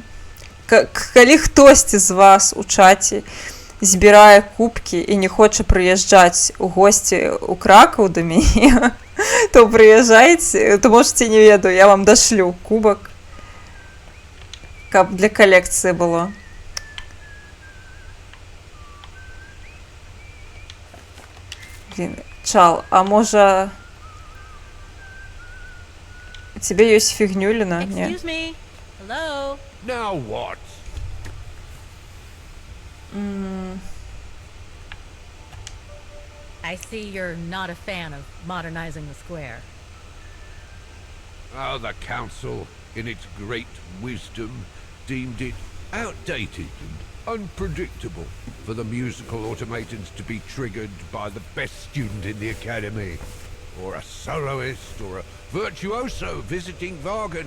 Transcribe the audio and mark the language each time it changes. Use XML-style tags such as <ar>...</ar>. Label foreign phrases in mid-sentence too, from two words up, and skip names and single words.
<be>Калі хтосьці з вас у чаце збірае кубкі і не хоча прыязджаць у госці ў Кракаў да мяне, то прыязджайце, то можаце, не ведаю, я вам дашлю кубак, каб для калекцыі было. Блин, Чал, а можа у тебе ёсць фігнюліна?</be> <en>Excuse me. Hello. Now what? I see you're not a fan of modernizing the square. Oh, the council, in its great wisdom, deemed it outdated and unpredictable for the musical automatons to be triggered by the best student in the academy, or a soloist, or a virtuoso visiting Wagen.</en>